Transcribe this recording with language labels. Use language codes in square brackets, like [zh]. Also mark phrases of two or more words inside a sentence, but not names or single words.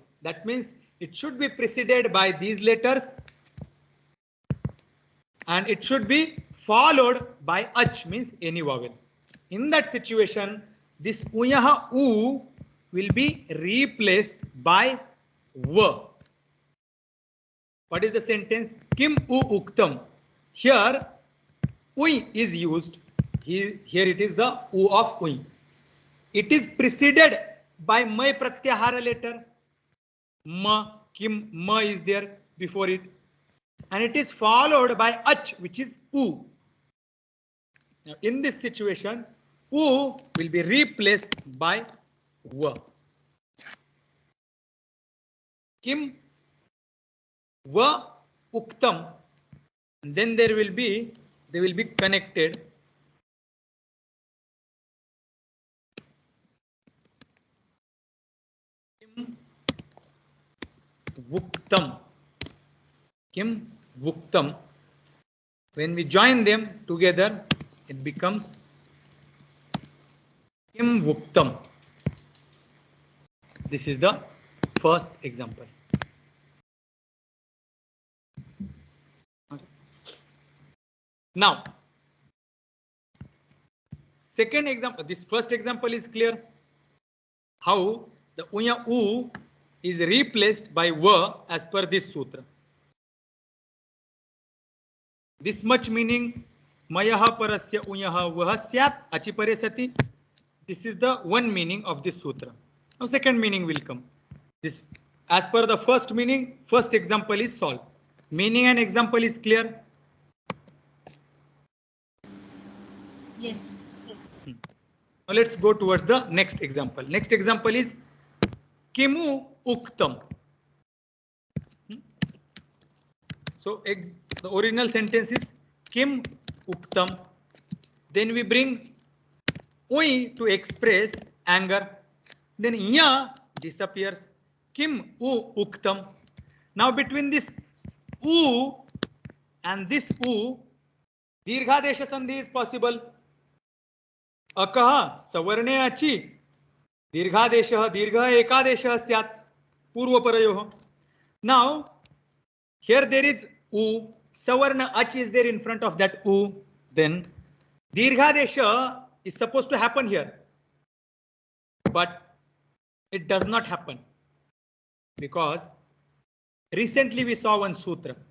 [en] That means it should be preceded by these letters and it should be followed by ach, means any vowel. In that situation, this uyah u will be replaced by va. What is the sentence? [sa] किम् उ उक्तम्. [en] Here ui is used. Here it is the u of ui. It is preceded by my pratyahara letter. Ma, kim, ma is there before it. And it is followed by ach, which is u. Now in this situation, u will be replaced by va. [sa] किम् व उक्तम्. [en] And then they will be connected. [sa] किम् वुक्तम्. किम् वुक्तम्. [en] When we join them together, it becomes [sa] किम् वुक्तम्. [en] This is the first example. Now, second example. This first example is clear. How the uya u is replaced by va as per this sutra. This much meaning [sa] मयः परस्य उयः वः स्यात् अचि परे सति. [en] This is the one meaning of this sutra. Now second meaning will come. This, as per the first meaning, first example is solved. Meaning and example is clear. Yes. Now let's go towards the next example. Next example is [sa] किमु उक्तम्. [en] So the original sentence is [sa] किम् उक्तम्. [en] Then we bring ui to express anger. Then ya disappears. [sa] किम् उ उक्तम्. [en] Now between this u and this u, [sa] दीर्घादेश सन्धि [en] is possible. [sa] अकः सवर्णे अचि दीर्घादेशः दीर्घ एकादेशः स्यात् पूर्वपरयोः. [en] Now here there is u, [sa] सवर्ण अच् [en] is there in front of that u. Then dirghadesha is supposed to happen here, but it does not happen because recently we saw one sutra.